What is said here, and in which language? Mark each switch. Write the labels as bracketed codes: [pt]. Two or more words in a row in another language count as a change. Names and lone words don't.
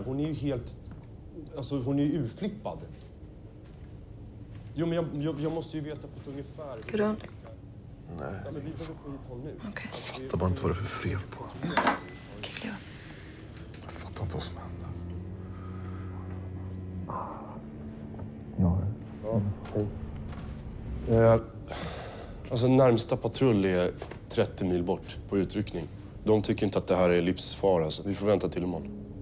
[sv] Hon är ju helt... Alltså, hon är ju urflippad. Jo, men jag måste ju veta på ett ungefär... [da] Kan du ondt? Nej. [sv] Ja, men vi behöver få hit honom nu. Okay. Jag fattar bara inte vad det är för fel på honom. [da] Kig lige op. [sv] Jag fattar inte vad som hände. Alltså, närmsta patrull är 30 mil bort på utryckning. De tycker inte att det här är livsfara, så vi får vänta till imorgon.